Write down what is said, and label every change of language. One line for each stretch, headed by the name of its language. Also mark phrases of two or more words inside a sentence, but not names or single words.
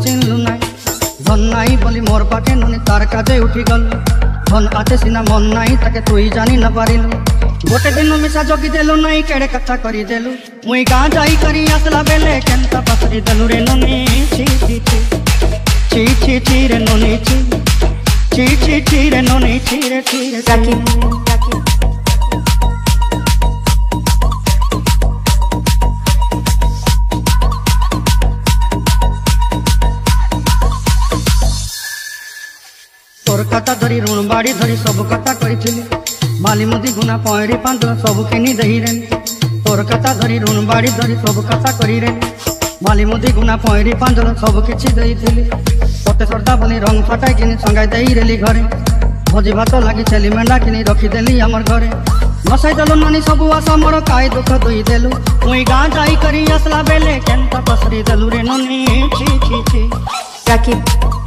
Sambalpuri: चिन्हलु ना धन नाई बोली मोर पाके नोनी तार काजे उठी गल धन आते सिना मन नाई ताके तुई जानी न पारिलु गोटे दिन मिसा जगी देलु नाई केड़े कथा करी देलु मुई गा जाई करी असला बेले केनता पसरी देलु रे नोनी ची ची ची ची ची रे नोनी ची रे नोनी ची रे राकीब तोर कथा धरी ऋण बाड़ी धरी सब कथा करी माली मुदी गुना पौरी पांच सब किनी दही रे तोर कथा धरी ऋण बाड़ी धरी सब कथा करी रे माली मुदी गुना पौरी पांच सब किछि दही तोते सरदा बोली रंग फटाई किनी संगाई दही रेली घरे भोजी भात लगी छेली मेंढा किनी रखी देली हमर घरे नसाई देलु नानी सब आशा मोर काय दुख दुई देलु मुई गा जाई करी असला बेले केनता पसरी देलु रे नोनी ची ची ची राकीब